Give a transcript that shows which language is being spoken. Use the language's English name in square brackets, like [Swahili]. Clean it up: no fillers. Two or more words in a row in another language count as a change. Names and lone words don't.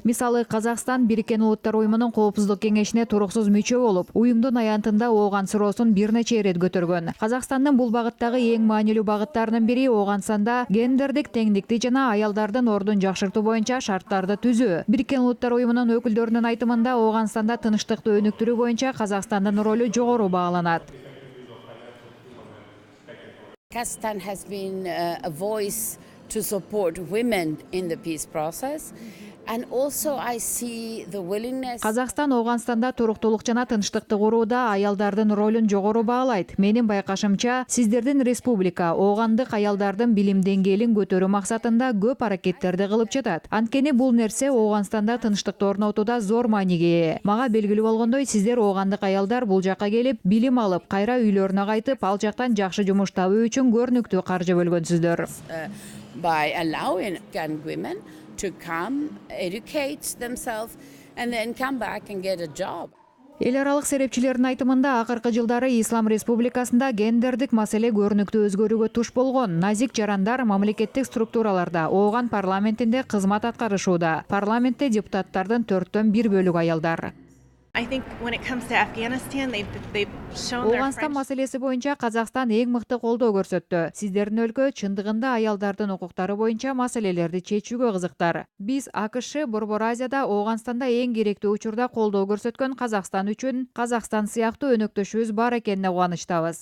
[Kyrgyz] Мисалы, Казакстан Бириккен Улуттар уюмунун коопсуздук кеңешине туруксуз мүчө болуп, уюмдун аянтында Ооган суроосун бир нече ирет көтөргөн. Казакстандын бул багыттагы эң маанилүү багыттарынын бири Ооганстанда гендердик теңдикти жана аялдардын ордун жакшыртуу боюнча шарттарды түзүү. Бириккен Улуттар уюмунун өкүлдөрүнүн айтымында Ооганстанда тынчтыкты өнүктүрүү боюнча Казакстандын ролу жогору бағаланат. [English] Kazakhstan has been a voice to support women in the peace process. And also I see the willingness. [Kyrgyz] Казакстан Ооганстанда туруктуулук жана тынчтыкты курууда аялдардын ролун жогору баалайт. Менин байкашымча, сиздердин республика оогандык аялдардын билим деңгээлин көтөрүү максатында көп аракеттерди кылып жатат. Анткени бул нерсе Ооганстанда тынчтыкты орнотууда зор мааниге ээ. Мага белгилүү болгондой, сиздер оогандык аялдар бул жакка келип, билим алып, кайра үйлөрүнө кайтып, ал жактан жакшы жумуш табуу үчүн көрүнүктүү каржы бөлгөнсүздөр. [English] By allowing women to come, educate themselves, and then come back and get a job. [Kyrgyz] Эл аралык серепчилердин айтымында акыркы жылдары Ислам Республикасында гендердик маселе көрүнүктүү өзгөрүүгө туш болгон. Назик жандар мамлекеттик структураларда, Ооган парламентинде кызмат аткарышууда. Парламентте депутаттардын 4/1 бөлүгү аялдар. [English] I think when it comes to Afghanistan, they've shown their [Kyrgyz] Ооганстан маселеси боюнча Казакстан эң мыкты колдоо көрсөттү. Сиздердин өлкө чындыгында аялдардын укуктары боюнча маселелерди чечүүгө кызыктар. Биз АКШ Борбор Азияда Ооганстанда эң керектүү учурда колдоо көрсөткөн Казакстан үчүн Казакстан сыяктуу өнөктөшүбүз бар экенине кубанычтабыз.